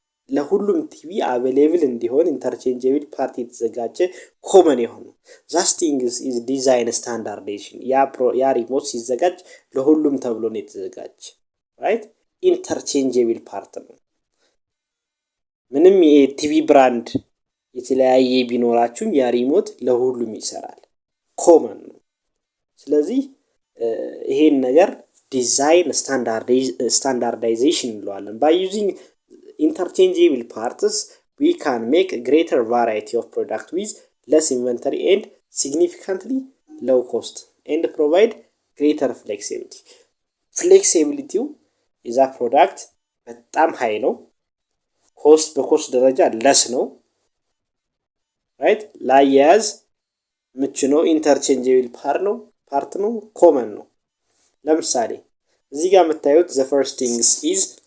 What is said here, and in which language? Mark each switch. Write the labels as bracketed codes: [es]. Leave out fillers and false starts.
[am] ለሁሉም ቲቪ አቬሌብል እንዲሆን ኢንተርቼንጀብል ፓርት የተዘጋጀ ኮመን የሆነ [en] that thing is design standardization [am] ያ ሪሞት ሲዘጋጅ ለሁሉም ተብሎ ነው የተዘጋጀ right ኢንተርቼንጀብል ፓርት ነው ምንም የቲቪ ብራንድ የተለያየ ቢኖራችሁ ያ ሪሞት ለሁሉም ይሰራል ኮመን ነው ስለዚህ ይሄን ነገር ዲዛይን ስታንዳርዳይዜሽን እንለዋለን። [en] by using interchangeable parts we can make a greater variety of product with less inventory and significantly low cost and provide greater flexibility. flexibility is a product [am] በጣም ሃይ ነው። በኮስት ደረጃ ለስ ነው። ራይት ላያያዝ ምቹ ነው። ኢንተርቼንጀብል ፓርት ነው። ኮመን ነው። ለምሳሌ እዚህ ጋር የምታዩት [en] the first things is